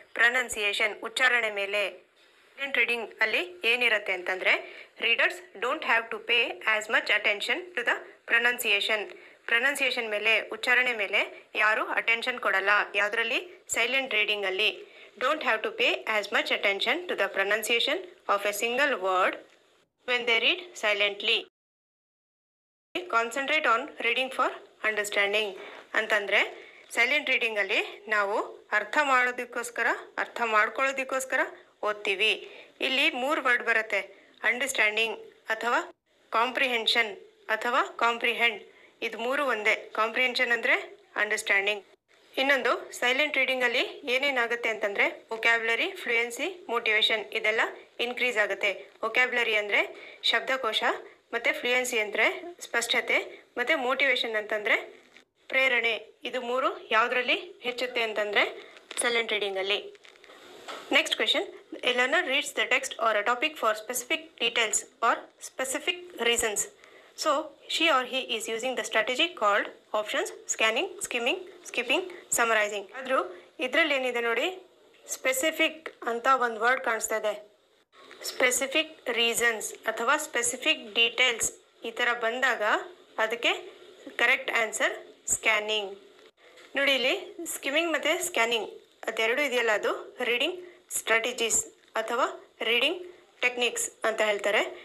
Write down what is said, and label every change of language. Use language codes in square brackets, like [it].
[en] pronunciation, [kn] ಉಚ್ಚಾರಣೆ ಮೇಲೆ. [en] silent reading [kn] ಅಲ್ಲಿ ಏನಿರುತ್ತೆ ಅಂತಂದರೆ [en] Readers don't have to pay as much attention to the pronunciation. [kn] Pronunciation ಮೇಲೆ, ಉಚ್ಚಾರಣೆ ಮೇಲೆ ಯಾರು ಅಟೆನ್ಷನ್ ಕೊಡಲ್ಲ. ಯಾವುದರಲ್ಲಿ? Silent ರೀಡಿಂಗಲ್ಲಿ. [en] Don't have to pay as much attention to the pronunciation of a single word when they read silently. Concentrate on reading for understanding. [kn] ಅಂತಂದರೆ silent ರೀಡಿಂಗಲ್ಲಿ ನಾವು ಅರ್ಥ ಮಾಡೋದಕ್ಕೋಸ್ಕರ, ಅರ್ಥ ಮಾಡ್ಕೊಳ್ಳೋದಕ್ಕೋಸ್ಕರ ಓದ್ತೀವಿ. ಇಲ್ಲಿ 3 ವರ್ಡ್ ಬರುತ್ತೆ: ಅಂಡರ್ಸ್ಟ್ಯಾಂಡಿಂಗ್ ಅಥವಾ ಕಾಂಪ್ರಿಹೆನ್ಷನ್ ಅಥವಾ ಕಾಂಪ್ರಿಹೆಂಡ್. ಇದು 3 ಒಂದೇ. ಕಾಂಪ್ರಿಹೆನ್ಷನ್ ಅಂದರೆ ಅಂಡರ್ಸ್ಟ್ಯಾಂಡಿಂಗ್. ಇನ್ನೊಂದು ಸೈಲೆಂಟ್ ರೀಡಿಂಗಲ್ಲಿ ಏನೇನಾಗುತ್ತೆ ಅಂತಂದರೆ ವೊಕ್ಯಾಬ್ಯುಲರಿ, ಫ್ಲೂಯೆನ್ಸಿ, ಮೋಟಿವೇಶನ್ ಇದೆಲ್ಲ ಇನ್ಕ್ರೀಸ್ ಆಗುತ್ತೆ. ವೊಕ್ಯಾಬ್ಯುಲರಿ ಅಂದರೆ ಶಬ್ದಕೋಶ, ಮತ್ತು ಫ್ಲೂಯೆನ್ಸಿ ಅಂದರೆ ಸ್ಪಷ್ಟತೆ, ಮತ್ತು ಮೋಟಿವೇಶನ್ ಅಂತಂದರೆ ಪ್ರೇರಣೆ. ಇದು 3 ಯಾವುದರಲ್ಲಿ ಹೆಚ್ಚುತ್ತೆ ಅಂತಂದರೆ silent ರೀಡಿಂಗಲ್ಲಿ. [en] Next question. A learner reads the text or a topic for specific details or specific reasons. So, she or he is using the strategy called options: scanning, skimming, skipping, summarizing. [kn] ಆದರೂ ಇದರಲ್ಲಿ ಏನಿದೆ ನೋಡಿ, specific ಅಂತ ಒಂದು word ಕಾಣಿಸ್ತಾ ಇದೆ. [en] specific reasons ಅಥವಾ specific details [kn] ಈ ಥರ ಬಂದಾಗ ಅದಕ್ಕೆ [en] Correct answer scanning. [kn] ನೋಡಿ, ಇಲ್ಲಿ ಸ್ಕಿಮ್ಮಿಂಗ್ ಮತ್ತು ಸ್ಕ್ಯಾನಿಂಗ್ ಅದೆರಡು ಇದೆಯಲ್ಲ, ಅದು ರೀಡಿಂಗ್ ಸ್ಟ್ರಾಟಜೀಸ್ ಅಥವಾ ರೀಡಿಂಗ್ ಟೆಕ್ನಿಕ್ಸ್ ಅಂತ ಹೇಳ್ತಾರೆ.